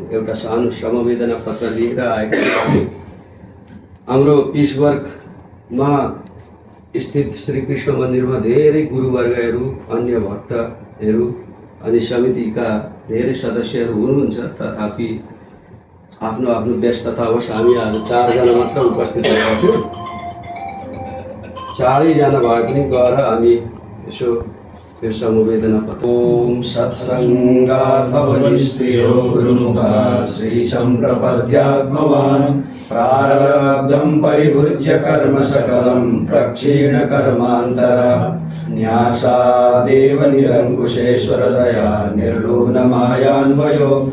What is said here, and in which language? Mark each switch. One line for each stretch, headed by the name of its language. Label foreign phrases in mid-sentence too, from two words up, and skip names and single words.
Nepali: एउटा सानो समवेदना पत्र लिएर आएका छौँ। हाम्रो पिसवर्गमा स्थित श्रीकृष्ण मन्दिरमा धेरै गुरुवर्गहरू, अन्य भक्तहरू अनि समितिका धेरै सदस्यहरू हुनुहुन्छ, तथापि आफ्नो आफ्नो व्यस्ततावश हामी आज 4 जना मात्र उपस्थित भएका थियौँ। 4 जना भए पनि गएर हामी यसो यो समवेदना पत्र।
Sanskrit: ओम सत्संगात् भवति स्त्रियो गुरुमुखा श्री सम्प्रपद्यात्मवान् प्रारब्धं परिभुज्य कर्म सकलं प्रक्षीण कर्मान्तरा न्यासादेव निरङ्कुशेश्वर दया निर्लोभमायान्वयो